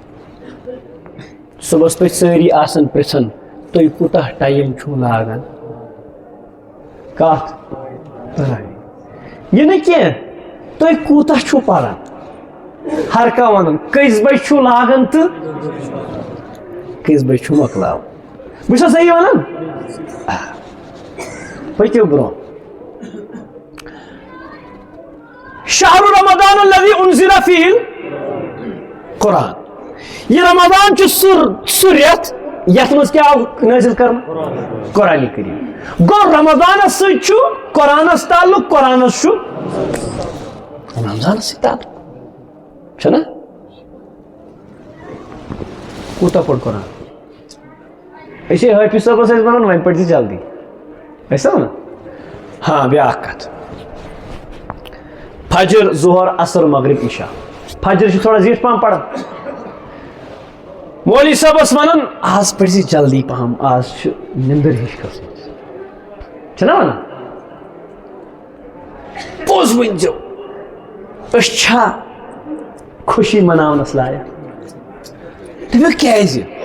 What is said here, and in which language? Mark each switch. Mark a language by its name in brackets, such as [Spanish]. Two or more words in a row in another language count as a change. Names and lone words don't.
[Kashmiri] صبح پہ ساری آسن پرژھان تُہۍ کوٗتاہ ٹایم چھُو لاگان کتھ پڑھاے یہ نہٕ کینٛہہ تُہۍ کوٗتاہ چھُو پران ہر کانٛہہ ونان کٔژِ بجہِ چھُو لاگان تہٕ کٔژِ بجہِ چھُو مۄکلاوان بہٕ چھُسا صحیح ونان پٔکِو برٛونٛہہ [Arabic] شہر رمضان الذي انزل فيه القرآن [Kashmiri] یہ رمضان چھُ سُہ رٮ۪تھ یتھ منٛز کیٛاہ آو نٲزِل کرنہٕ قرآنِ کریم گوٚو رمضانس سۭتۍ چھُ قرآنس تعلق قرآنس چھُ رمضانس سۭتۍ تعلق چھُنا کوٗتاہ پوٚر قرآن أسۍ ہے حٲفِظ صٲبس ٲسۍ ونان وۄنۍ پٔرۍزِ جلدی ٲسۍ نا ونان ہاں بیٛاکھ کتھ فجر ظہر عصر مغرب عشاء فجر چھُ تھوڑا زیٖٹھ پہم پران مولوی صٲبس ونان آز پٔرۍزِ جلدی پہم آز چھِ نِندٕر ہِش کھٔژمٕژ چھِنا ونان پوٚز ؤنۍزیو أسۍ چھا خوشی مناونس لایق دٔپِو کیٛازِ